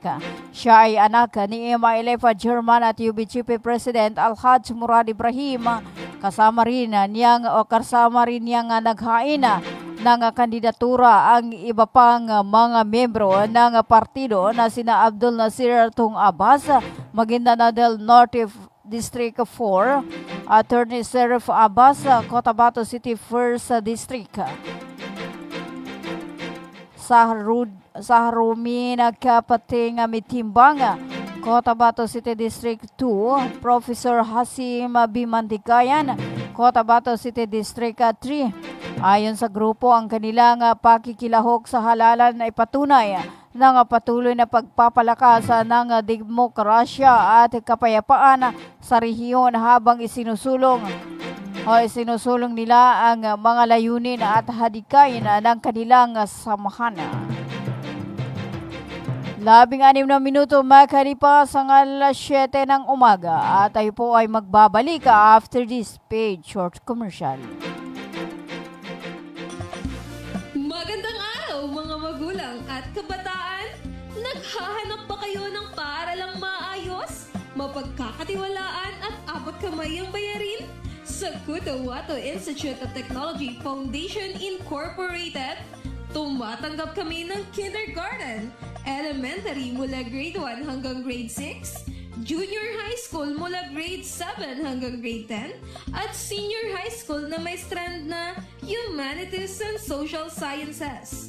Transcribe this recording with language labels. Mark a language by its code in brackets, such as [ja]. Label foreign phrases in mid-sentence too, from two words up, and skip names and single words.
[tl] Siya ay anak ni MILF Chairman at UBJP President Alhaj Murad Ibrahim. Kasama rin niyang naghain ng kandidatura ang iba pang mga membro ng partido na sina Abdul Nasir Tung Abbas, Maguindanao del Norte District 4, Attorney Serif Abbas, Cotabato City 1st District, Saharumin Kapating Mitimbang, Cotabato City District 2, Professor Hasim Bimantikayan, Cotabato City District 3, Ayon sa grupo, ang kanilang pakikilahok sa halalan ay patunay ng patuloy na pagpapalakas ng demokrasya at kapayapaan sa rehiyon habang isinusulong nila ang mga layunin at hadikain ng kanilang samahan. 16 na minuto makalipas ang 7 ng umaga at tayo po ay magbabalik [en] after this paid short commercial. [tl] Magandang araw mga magulang at kabataan! Naghahanap ba kayo ng paaralang maayos, mapagkakatiwalaan at abot kamay ang bayarin? Sa Cotahuato Institute of Technology Foundation Incorporated, tumatanggap kami ng kindergarten, elementary mula grade 1 hanggang grade 6, [en] junior high school [tl] mula grade 7 hanggang grade 10, at [en] senior high school [tl] na may strand na [en] Humanities and Social Sciences.